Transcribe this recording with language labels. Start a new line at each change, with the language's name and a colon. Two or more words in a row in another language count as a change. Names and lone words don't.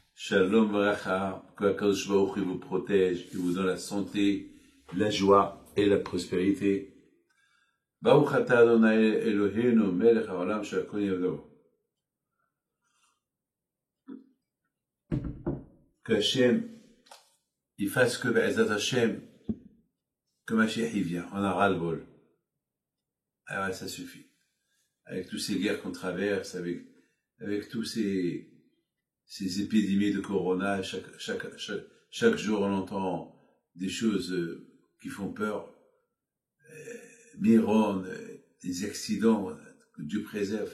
Hebrew: שלום וברכה,
French: que Akadosh Baruch Hu vous protège et vous donne la santé, la joie et la prospérité.
Hebrew: ברוך אתה אדוני אלוהינו מלך העולם שהכל נהיה בדברו.
French: Que Hachem, il fasse que
Hebrew: בעזרת השם,
French: que Mashiach y vient, on a ras-le-bol. Alors ça suffit. Avec toutes ces guerres qu'on traverse, avec tous ces épidémies de corona, chaque jour on entend des choses qui font peur, Miron, des accidents, que Dieu préserve.